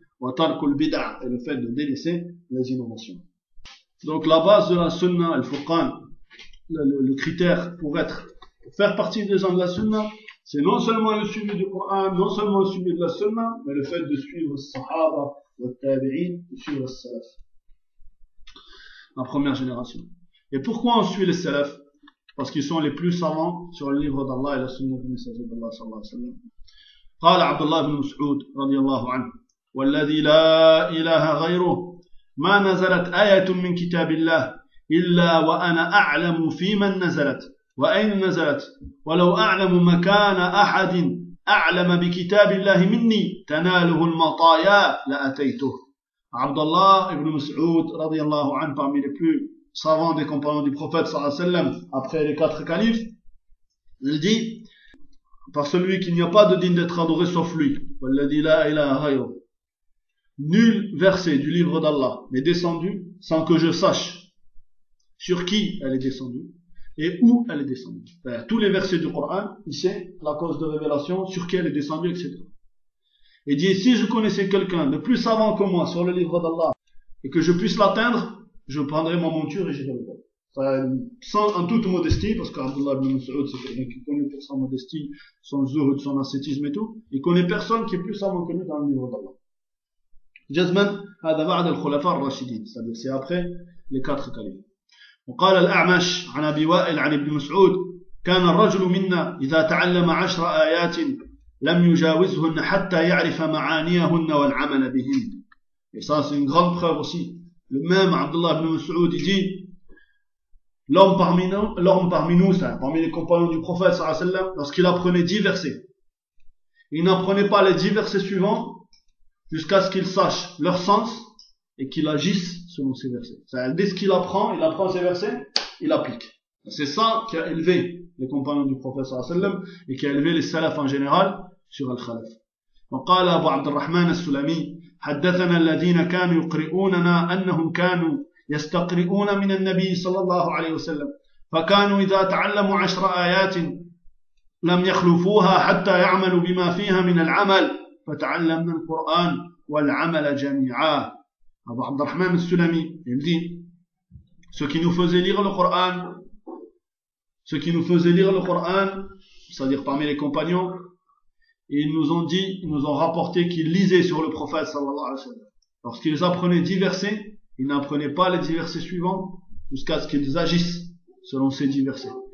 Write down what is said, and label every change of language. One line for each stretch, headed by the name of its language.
Arabic: Wa tarkul bid'a,
French: et le fait de délaisser les innovations. Donc la base de la sunna, Al-Furqan, le critère pour faire partie des gens de la sunna, c'est non seulement le suivi du Coran, non seulement le suivi de la Sunna, mais le fait de suivre les Sahaba, les Tabi'in, de suivre les Salaf. La première génération. Et pourquoi on suit les Salaf? Parce qu'ils sont les plus savants sur le livre d'Allah et la Sunna du Messager d'Allah, sallallahu alayhi wa sallam.
Arabic: قال عبد الله بن مسعود رضي الله عنه: والذي لا إله غيره ما نزلت آية من كتاب الله إلا وأنا أعلم في من نزلت وأين نزلت ولو أعلم مكان أحد أعلم بكتاب الله مني تناله المطايا لأتيته.
French: عبد الله ابن مسعود
Arabic: رضي الله عنه
French: parmi les plus savants des compagnons du prophète
Arabic: صلى الله عليه وسلم
French: après les quatre califes, il dit: par celui qu'il n'y a pas de digne d'être adoré sauf lui,
Arabic: والذي لا إله غيره,
French: nul verset du livre d'Allah n'est descendu sans que je sache sur qui elle est descendue et où elle est descendue. C'est-à-dire, tous les versets du Coran, il sait la cause de révélation, sur qui elle est descendue, etc. Et dit: si je connaissais quelqu'un de plus savant que moi sur le livre d'Allah et que je puisse l'atteindre, je prendrai ma monture et j'irai le voir. Enfin, sans, en toute modestie, parce qu'Abdullah ibn Mas'ud, c'est quelqu'un qui connaît pour sa modestie, son zuhud, son ascétisme et tout, il connaît personne qui est plus savant que lui dans le livre d'Allah.
Arabic: Jazman, هذا بعد الخلفاء الراشدين,
French: c'est-à-dire c'est après les quatre califes.
Arabic: وقال الأعمش عن أبي وائل عن ابن مسعود كان الرجل منا إذا تعلم عشر آيات لم يجاوزهن حتى يعرف معانيهن والعمل بهن.
French: Et ça, c'est une grande preuve aussi. Le même Abdullah ibn Mas'ud, il dit, l'homme parmi nous, ça, parmi les compagnons du prophète, sallallahu alayhi wa sallam, lorsqu'il apprenait 10 versets, il n'apprenait pas les 10 versets suivants jusqu'à ce qu'il sache leur sens et qu'il agisse selon ces versets. C'est-à-dire, dès qu'il apprend, il apprend ces versets, il applique. C'est ça qui a élevé les compagnons du prophète, sallallahu alayhi wa sallam, et qui a élevé les salafs en général sur Al-Khalaf. Donc,
Arabic: قال أبو عبد الرحمن السلمي حدثنا الذين كانوا يقرؤوننا أنهم كانوا يستقرؤون من النبي صلى الله عليه وسلم فكانوا إذا تعلموا عشر آيات لم يخلفوها حتى يعملوا بما فيها من العمل فتعلمنا القرآن والعمل جميعا.
French: أبو عبد الرحمن السلمي يبدي ceux qui nous faisaient lire le Coran, c'est-à-dire parmi les compagnons, et ils nous ont rapporté qu'ils lisaient sur le prophète sallallahu alayhi wa sallam. Lorsqu'ils apprenaient 10 versets, ils n'apprenaient pas les 10 versets suivants jusqu'à ce qu'ils agissent selon ces 10 versets.